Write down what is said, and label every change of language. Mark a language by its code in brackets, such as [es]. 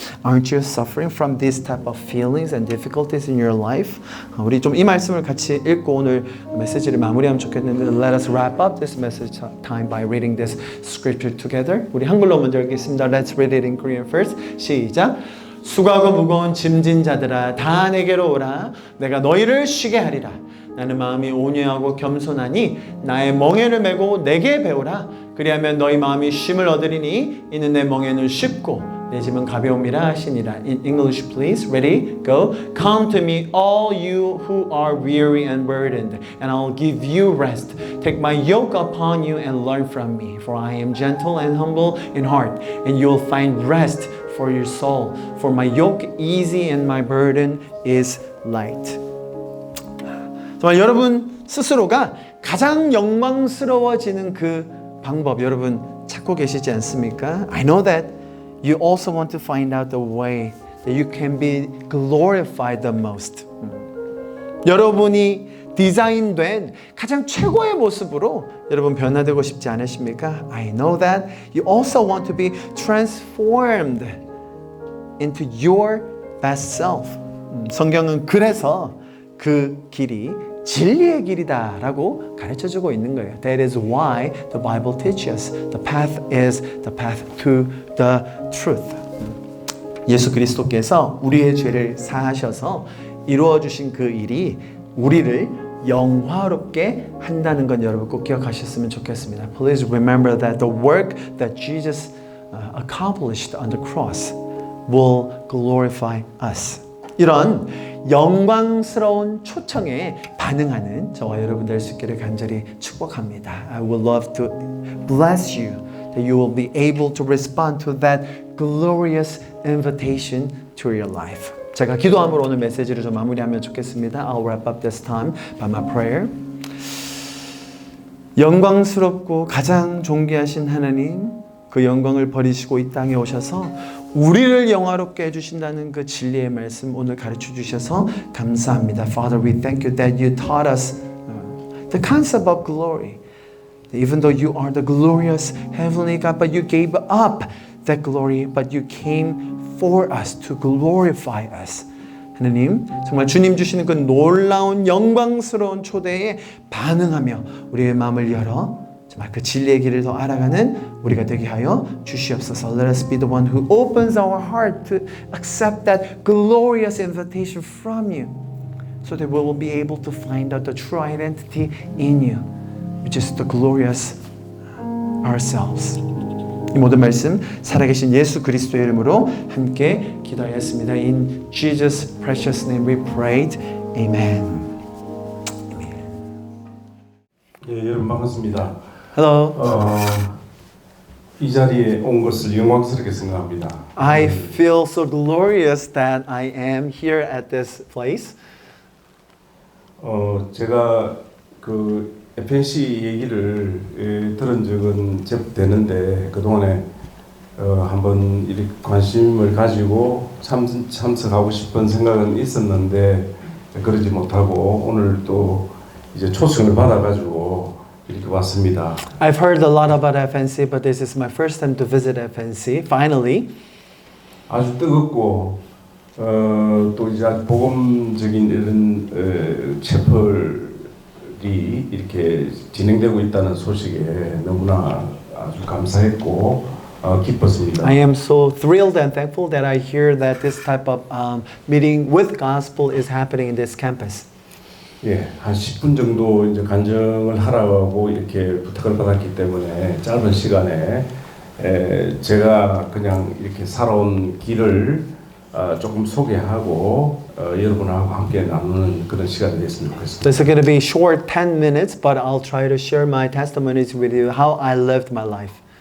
[en] Aren't you suffering from these type of feelings and difficulties in your life? [ko] 우리 좀 이 말씀을 같이 읽고 오늘 메시지를 마무리하면 좋겠는데 [en] Let us wrap up this message time by reading this scripture together. [ko] 우리 한글로 먼저 읽겠습니다. [en] Let's read it in Korean first. [ko] 시작! 수고하고 무거운 짐진 자들아 다 내게로 오라 내가 너희를 쉬게 하리라 나는 마음이 온유하고 겸손하니 나의 멍에를 메고 내게 배우라 그리하면 너희 마음이 쉼을 얻으리니 이는 내 멍에는 쉽고 내 짐은 가벼움이라 하시니라. [en] In English please. Ready? Go. Come to me all you who are weary and burdened and I'll give you rest. Take my yoke upon you and learn from me for I am gentle and humble in heart and you'll find rest for your soul. For my yoke easy and my burden is light. [ko] 정말 여러분 스스로가 가장 영광스러워지는 그 방법 여러분 찾고 계시지 않습니까? [en] I know that you also want to find out the way that you can be glorified the most. [ko] 여러분이 디자인된 가장 최고의 모습으로 여러분 변화되고 싶지 않으십니까? [en] I know that you also want to be transformed into your best self. [ko] 성경은 그래서 그 길이 진리의 길이다라고 가르쳐주고 있는 거예요. [en] That is why the Bible teaches the path is the path to the truth. [ko] 예수 그리스도께서 우리의 죄를 사하셔서 이루어 주신 그 일이 우리를 영화롭게 한다는 건 여러분 꼭 기억하셨으면 좋겠습니다. [en] Please remember that the work that Jesus accomplished on the cross will glorify us. [ko] 이런 영광스러운 초청에 반응하는 저와 여러분 될 수 있기를 간절히 축복합니다. [en] I would love to bless you that you will be able to respond to that glorious invitation to your life. [ko] 제가 기도함으로 오늘 메시지를 좀 마무리하면 좋겠습니다. [en] I'll wrap up this time by my prayer. [ko] 영광스럽고 가장 존귀하신 하나님, 그 영광을 버리시고 이 땅에 오셔서 우리를 영화롭게 해주신다는 그 진리의 말씀 오늘 가르쳐 주셔서 감사합니다. [en] Father, we thank you that you taught us the concept of glory. Even though you are the glorious heavenly God, but you gave up that glory, but you came for us to glorify us. [ko] 하나님, 정말 주님 주시는 그 놀라운 영광스러운 초대에 반응하며 우리의 마음을 열어 정말 그 진리의 길을 더 알아가는 우리가 되게 하여 주시옵소서. [en] Let us be the one who opens our heart to accept that glorious invitation from you, so that we will be able to find out the true identity in you, which is the glorious ourselves. [ko] 이 모든 말씀 살아계신 예수 그리스도의 이름으로 함께 기도하였습니다. [en] In Jesus' precious name we prayed. Amen. [ko] 예, 여러분 반갑습니다. [en] Hello. [ko] 이 자리에 온 것을 영광스럽게 생각합니다. [en] I feel so glorious that I am here at this place. [ko] 제가 그 FNC 얘기를 들은 적은 제법 되는데 그동안에 한번 이렇게 관심을 가지고 참석하고 싶은 생각은 있었는데 그러지 못하고 오늘 또 이제 초청을 받아가지고 이렇게 왔습니다. [en] I've heard a lot about FNC, but this is my first time to visit FNC. Finally. [ko] 아주 뜨겁고 또 이제 아주 복음적인 이런 채플이 이렇게 진행되고 있다는 소식에 너무나 아주 감사했고 기뻤습니다. [en] I am so thrilled and thankful that I hear that this type of meeting with gospel is happening in this campus. [ko] 예, 한 10분 정도 이제 간증을 하라고 이렇게 부탁을 받았기 때문에 짧은 시간에 제가 그냥 이렇게 살아온 길을 조금 소개하고 여러분하고 함께 나누는 그런 시간이 됐으면 [en] So it's going to be short 10 minutes, but I'll try to share my testimonies with you, how I lived my life.